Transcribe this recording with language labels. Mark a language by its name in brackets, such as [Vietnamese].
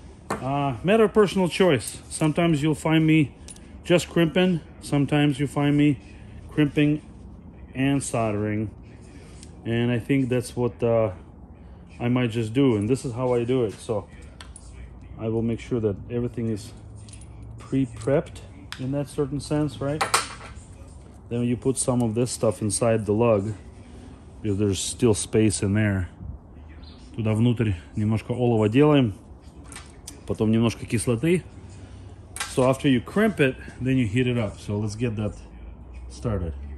[English] Matter of personal choice. Sometimes you'll find me just crimping, sometimes you find me crimping and soldering, and I think that's what I might just do, and this is how I do it. So I will make sure that everything is pre-prepped in that certain sense, right? Then you put some of this stuff inside the lug, because there's still space in there. [Russian] Туда внутрь немножко олова делаем, потом немножко кислоты. [English] So after you crimp it, then you heat it up. So let's get that started.